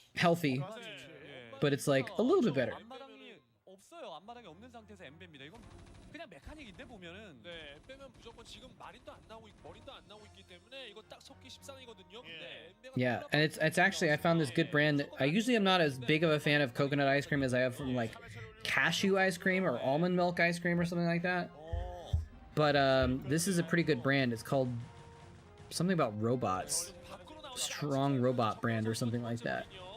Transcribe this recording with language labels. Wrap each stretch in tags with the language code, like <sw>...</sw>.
<en>healthy, but it's like a little bit better.</en> <ko>앞마당이 없어요. 앞마당이 없는 상태에서 엠베입니다. 이건 그냥 메카닉인데 보면은 네, 빼면 무조건 지금 마린도 안 나오고 머린도 안 나오고 있기 때문에 이거 딱 속기 십상이거든요. 근데</ko> <en>Yeah, and it's actually I found this good brand. I usually am not as big of a fan of coconut ice cream as I have from like cashew ice cream or almond milk ice cream or something like that. But this is a pretty good brand. It's called something about robots, strong robot brand or something like that.</en>